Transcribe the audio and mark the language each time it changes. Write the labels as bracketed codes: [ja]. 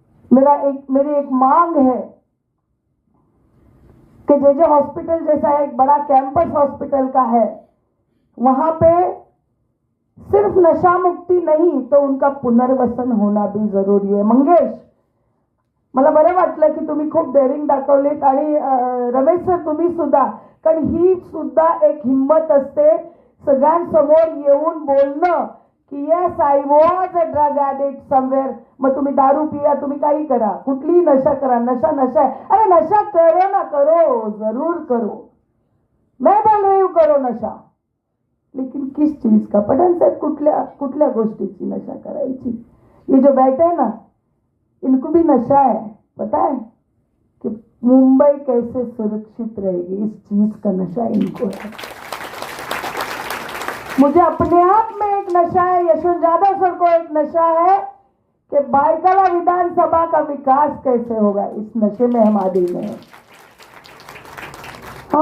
[hi] मेरी एक मांग है कि जे हॉस्पिटल जैसा एक बड़ा कैंपस हॉस्पिटल का है, वहां पे सिर्फ नशा मुक्ति नहीं तो उनका पुनर्वसन होना भी जरुरी [mr] आहे। मंगेश, मला बरं वाटलं की तुम्ही खूप डेअरिंग दाखवलीत आणि रमेश सर तुम्ही सुद्धा, कारण ही सुद्धा एक हिंमत असते सगळ्यांसमोर येऊन बोलणं की [en] Yes I was a drug addict somewhere. [mr] मग तुम्ही दारू पिया, तुम्ही काही करा, कुठलीही नशा करा, [hi] नशा है। अरे नशा करो ना करो, जरूर करो, मैं बोल रही हूँ करो नशा, लेकिन किस चीज का? [mr] पठाण साहेब कुठल्या गोष्टीची नशा करायची? [hi] ये जो बैठे हैं ना इनको भी नशा है, पता है कि मुंबई कैसे सुरक्षित रहेगी, इस चीज का नशा इनको है। मुझे अपने आप में एक नशा है, यशवंत यादव सर को एक नशा है कि बाइकाला विधानसभा का विकास कैसे होगा, इस नशे में हम आदि में हैं।